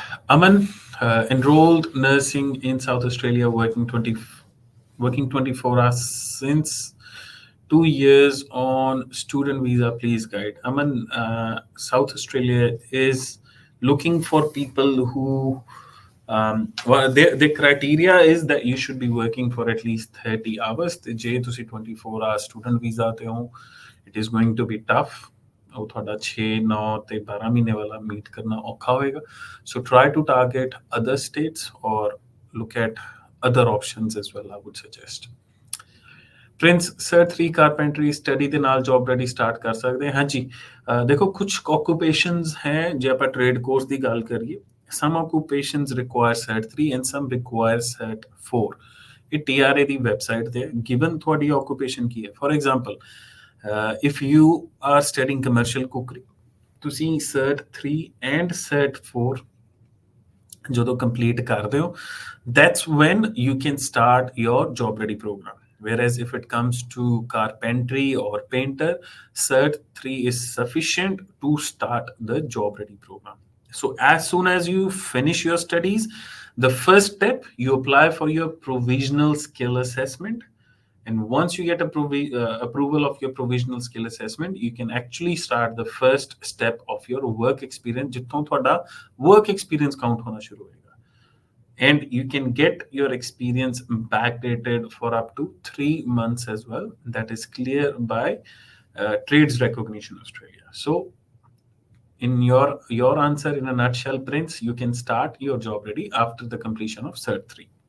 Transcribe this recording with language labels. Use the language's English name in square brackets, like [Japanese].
[English] Aman, enrolled nursing in South Australia, working 24 hours since 2 years on student visa. Please guide. Aman, South Australia is looking for people who, well, the criteria is that you should be working for at least 30 hours. [Punjabi] ਜੇ ਤੁਸੀਂ [English] 24 hours student visa ਤੇ ਹੋ, it is going to be tough. [Punjabi] ਉਹ ਤੁਹਾਡਾ 6, 9 ਤੇ 12 ਮਹੀਨੇ ਵਾਲਾ meat ਕਰਨਾ ਔਖਾ ਹੋਏਗਾ. [English] So try to target other states or look at other options as well, I would suggest. Prince, sir, 3 carpentry study ਦੇ ਨਾਲ job ready start [Punjabi] ਕਰ ਸਕਦੇ ਹਾਂ ਜੀ. ਦੇਖੋ ਕੁਝ occupations ਹੈ ਜੇ ਆਪਾਂ trade course ਦੀ ਗੱਲ ਕਰੀਏ. [English] Some occupations require Cert 3 and some require Cert 4. [Punjabi] ਇਹ TRA ਦੀ website ਤੇ given ਤੁਹਾਡੀ occupation ਕੀ ਹੈ. [English] For example, if you are studying commercial cookery, [Punjabi] ਤੁਸੀਂ Cert 3 and Cert 4 ਜਦੋਂ complete ਕਰਦੇ ਹੋ, [English] that's when you can start your job ready program. Whereas if it comes to carpentry or painter, Cert 3 is sufficient to start the job ready program. So as soon as you finish your studies, the first step, you apply for your provisional skill assessment. And once you get approval of your provisional skill assessment, you can actually start the first step of your work experience. [Punjabi] ਜਿੱਥੋਂ ਤੁਹਾਡਾ work experience count ਹੋਣਾ ਸ਼ੁਰੂ ਹੋਏਗਾ. [English] And you can get your experience backdated for up to 3 months as well. That is clear by Trades Recognition Australia. So in your answer in a nutshell, Prince, you can start your job ready after the completion of Cert 3.